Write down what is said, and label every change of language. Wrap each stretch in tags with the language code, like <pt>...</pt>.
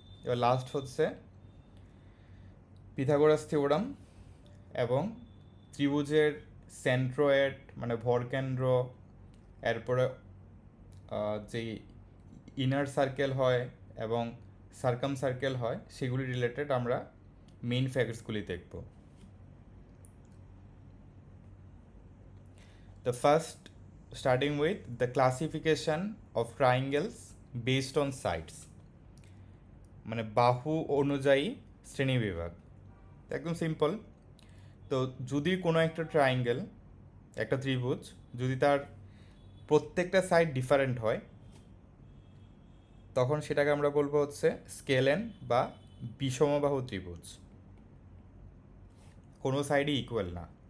<bn>এবার লাস্ট হচ্ছে Pythagoras theorem এবং ত্রিভুজের সেন্ট্রয়েড মানে ভরকেন্দ্র, এরপরে যেই ইনার সার্কেল হয় এবং সার্কাম সার্কেল হয় সেগুলি রিলেটেড আমরা মেইন ফ্যাক্টসগুলি দেখব।</bn> <en>The first, starting with the classification of triangles based on sides,</en> <bn>মানে বাহু অনুযায়ী শ্রেণীবিভাগ। একদম সিম্পল। তো যদি কোনো একটা ট্রায়াঙ্গেল, একটা ত্রিভুজ, যদি তার প্রত্যেকটা সাইড ডিফারেন্ট হয় তখন সেটাকে আমরা বলবো হচ্ছে স্কেলেন বা বিষমবাহু ত্রিভুজ, কোনো সাইডই ইকুয়াল না।</bn>